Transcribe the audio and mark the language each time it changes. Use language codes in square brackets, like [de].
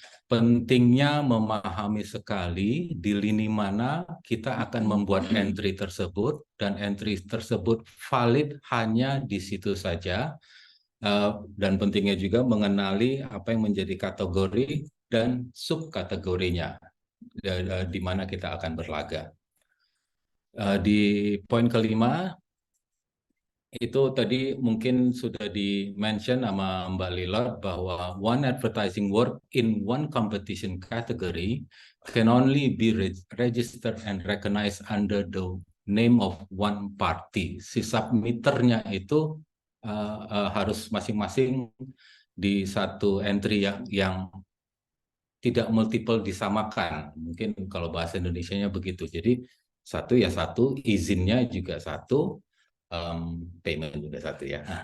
[id] Pentingnya memahami sekali di lini mana kita akan membuat entry tersebut, dan entry tersebut valid hanya di situ saja. Dan pentingnya juga mengenali apa yang menjadi kategori dan subkategorinya di mana kita akan berlaga. Di poin kelima, itu tadi mungkin sudah di-mention sama Mbak Lilot bahwa [en] one advertising work in one competition category can only be registered and recognized under the name of one party. [id] Si submitternya itu harus masing-masing di satu entry yang tidak multiple disamakan. Mungkin kalau bahasa Indonesianya begitu. Jadi satu ya satu, izinnya juga satu, payment juga satu ya.